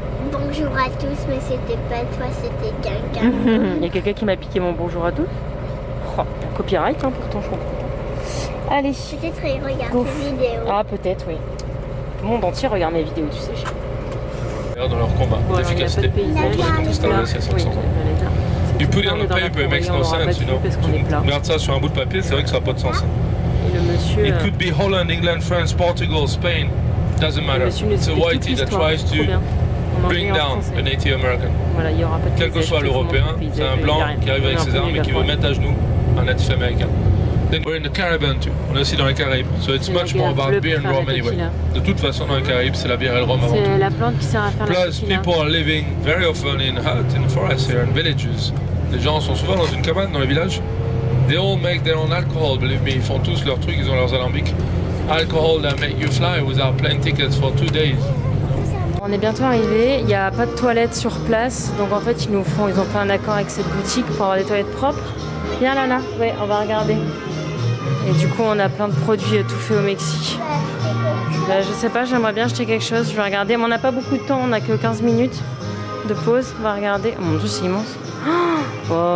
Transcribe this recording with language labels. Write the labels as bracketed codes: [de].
[fr] bonjour à tous, mais c'était pas toi, c'était quelqu'un. Il y a quelqu'un qui m'a piqué mon bonjour à tous. Oh, copyright, hein, pourtant je comprends. Allez. Peut-être il regarde ces vidéos. Ah, peut-être, oui. Le monde entier regarde mes vidéos, tu sais. Dans leur combat, d'efficacité. [en] You put it on the paper, it makes no sense, you know. [fr] Tu regardes ça sur un bout de papier, c'est vrai que ça n'a pas de sens. Et le monsieur, [en] It could be Holland, England, France, Portugal, Spain. Doesn't matter. It's a whitey that tries to bring down a Native American. [fr] Voilà, il y aura pas de quel que soit l'Européen, c'est un blanc qui arrive avec ses armes et qui veut mettre à genoux un natif américain. [en] Then we're in the Caribbean too. [fr] On est aussi dans les Caraïbes. [en] So it's much more about beer and rum anyway. [fr] De toute façon, dans les Caraïbes, c'est la bière et le rhum avant tout. C'est la plante qui sert à faire la [en] Plus, people are living very often in huts, in forests here, in villages. [fr] Les gens sont souvent dans une cabane dans les villages. [en] They all make their own alcohol, believe me. [fr] Ils font tous leurs trucs, ils ont leurs alambics. [en] Alcohol that make you fly without plane tickets for 2 days. [fr] On est bientôt arrivé, il n'y a pas de toilettes sur place, donc en fait ils ont fait un accord avec cette boutique pour avoir des toilettes propres. Viens Lana, ouais, on va regarder. Et du coup on a plein de produits tout faits au Mexique. Je sais pas, j'aimerais bien acheter quelque chose, je vais regarder, mais on n'a pas beaucoup de temps, on n'a que 15 minutes de pause, on va regarder. Oh mon dieu, c'est immense. Oh.